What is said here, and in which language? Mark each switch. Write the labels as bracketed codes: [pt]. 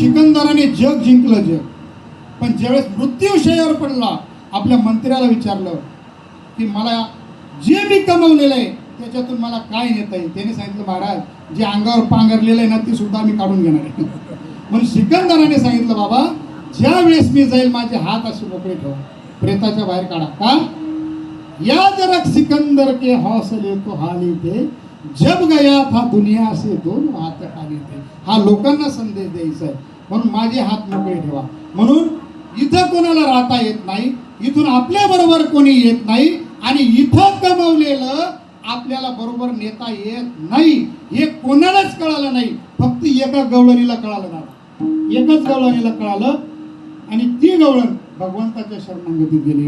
[mr] सिकंदराने जग जिंकलं, जग. पण ज्यावेळेस मृत्यूशयावर पडला, आपल्या मंत्र्याला विचारलं की मला जे मी कमवलेलं आहे त्याच्यातून मला काय नेता येईल. त्याने सांगितलं, महाराज जे अंगावर पांघरलेलं आहे ना, ते सुद्धा मी काढून घेणार आहे. म्हणून सिकंदराने सांगितलं, बाबा ज्या वेळेस मी जाईल माझे हात असे मोकळे ठेवा, प्रेताच्या बाहेर काढा. का? [hi] या जरा सिकंदर के हौसले तो हाली थे, जब गया था दुनिया से दोनों हात खाली थे. [mr] हा लोकांना संदेश द्यायचा आहे. म्हणून माझे हात मोकळे ठेवा. म्हणून इथं कोणाला राहता येत नाही, इथून आपल्या बरोबर कोणी येत नाही, आणि इथं कमवलेलं आपल्याला बरोबर नेता येत नाही. हे कोणालाच कळालं नाही, फक्त एका गवळणीला कळालं ना, एकच गवळणीला कळालं, आणि ती गवळण भगवंताच्या शरणागतीत गेली.